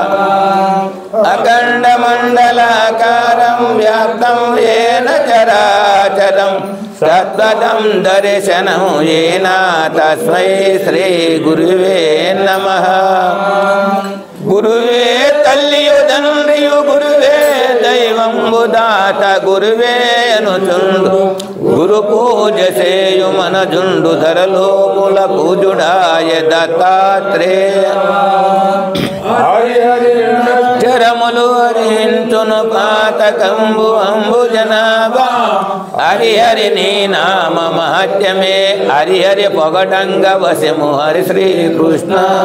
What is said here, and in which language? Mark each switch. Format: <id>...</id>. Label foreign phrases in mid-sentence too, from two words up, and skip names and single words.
<sa>अखण्डमण्डलाकारं व्याप्तं येन चराचरं तत्पदं दर्शनं येन तस्मै श्री गुरुवे नमः।</sa> <te>గురువే తల్లియు తండ్రియు గురువే దైవంబు దాత గురువే అనుచుండు గురు పూజ చేయు మనజుండు ధరలోపుల పూజుడాయ దత్తాత్రేయ చరములు హరించును పాతకంబు అంబుజనాభా హరిహరి నీ నామ మహత్యమే హరిహరి పొగటంగ వశము హరి శ్రీకృష్ణ</te>